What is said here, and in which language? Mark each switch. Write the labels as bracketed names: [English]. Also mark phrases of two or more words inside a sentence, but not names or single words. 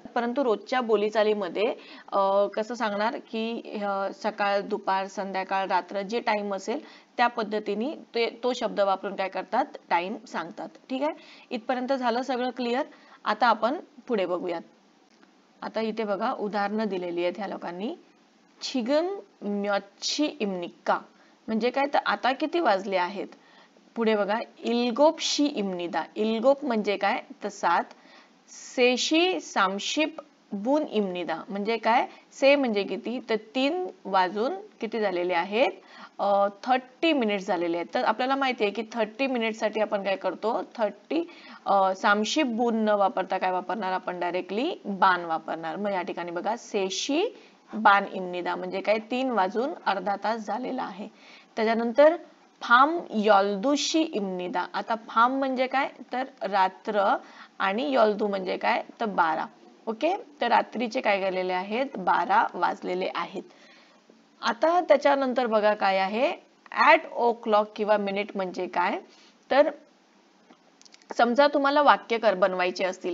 [Marathi] परंतु रोजच्या बोलीचालीमध्ये कसं सांगणार की सकाळ, दुपार, संध्याकाळ, रात्र जे टाइम असेल त्या पद्धतीने तो शब्द वापरून काय करतात, टाइम सांगतात. ठीक आहे, इथपर्यंत झालं सगळं क्लिअर. आता आपण पुढे बघूयात. आता इथे बघा उदाहरणं दिलेली आहेत ह्या लोकांनी. [Korean] 지금 몇 시입니까 [Marathi] म्हणजे काय तर आता किती वाजले आहेत. पुढे बघा, 일곱시입니다. 일곱 म्हणजे काय तर 7. 3:30분입니다 म्हणजे काय, से म्हणजे किती तर 3 वाजून किती झालेले आहेत 30 मिनिट्स झालेले आहेत. तर आपल्याला माहिती आहे की 30 मिनिट्स साठी आपण काय करतो, 30 न वापरता काय वापरणार आपण, डायरेक्टली बाण वापरणार. मग या ठिकाणी बघा 3:30분입니다 म्हणजे काय 3 वाजून अर्धा तास झालेला आहे. त्याच्यानंतर [Korean] 밤 12시입니다. [Marathi] आता फाम म्हणजे काय तर रात्र आणि 12 म्हणजे काय तर 12. ओके, तर रात्रीचे काय झालेले आहेत 12 वाजलेले आहेत. आता त्याच्यानंतर बघा काय आहे, [English] at o'clock [Marathi] किंवा मिनिट म्हणजे काय तर समजा तुम्हाला वाक्य बनवायचे असतील.